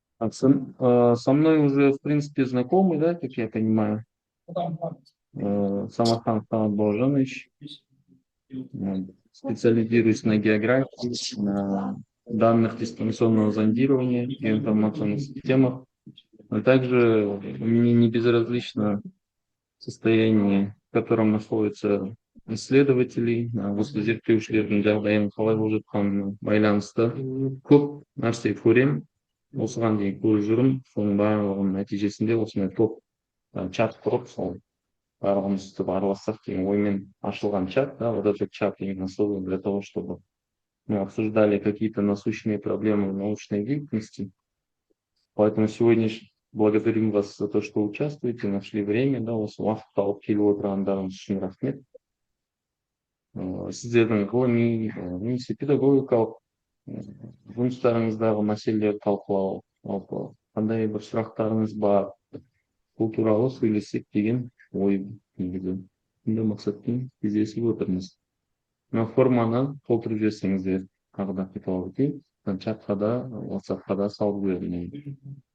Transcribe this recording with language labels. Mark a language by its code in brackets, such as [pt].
[ru] Со мной уже, в принципе, знакомы, да, как я понимаю. Самархан Хамад Бауджанович. Специализируюсь на географии, на данных дистанционного зондирования и информационных системах. А также мне не безразлично состояние, в котором находятся исследователи, [kk] осы зерттеушілердің жағдайын қалай болып жатқанына байланысты көп нәрсе көремін. Осыған дейін көріп жүрмін. Соның барлығының нәтижесінде осындай топ чат құрып, сол барлығымызды аралассақ деген оймен ашылған чат, [ru] да, вот этот чат именно создан для того, чтобы мы обсуждали какие-то насущные проблемы научной деятельности. Поэтому сегодня благодарим вас за то, что участвуете, нашли время, да, [kk] осы уақытты алып келіп отырғандарыңыз үшін рахмет. Сіздердің ғылыми немесе педагогикалық жұмыстарыңыздағы мәселелерді талқылау, жалпы қандай бір сұрақтарыңыз бар, бұл туралы сөйлессек деген ой негізі. Бұндай мақсатпен кездесіп отырмыз. Мына форманы толтырып жіберсеңіздер, тағы да қайталап өтейін. Чатқа да, WhatsAppқа да салып жібердім.